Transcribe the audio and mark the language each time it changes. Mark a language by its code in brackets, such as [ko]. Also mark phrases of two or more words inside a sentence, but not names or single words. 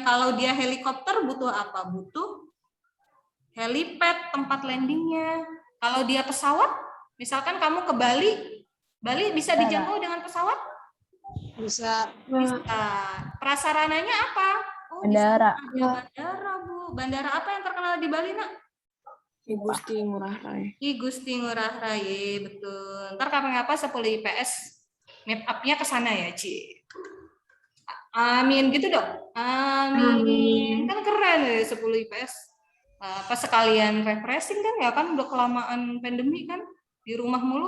[id] Kalau dia helikopter butuh apa? Butuh helipad, tempat landingnya. Kalau dia pesawat, misalkan kamu ke Bali, Bali bisa dijangkau dengan pesawat? Bisa. Bisa. Prasarananya apa? Oh, Bandara. Ada bandara, Bu. Bandara apa yang terkenal di Bali, Nak? I Gusti Ngurah Rai. I Gusti Ngurah Rai, betul. Ntar kapan-kapan 10 IPS map up-nya ke sana ya, Ci. Amin gitu dong. Amin. Kan keren ya 10 IPS. Apa sekalian refreshing kan ya, kan udah kelamaan pandemi kan, di rumah mulu.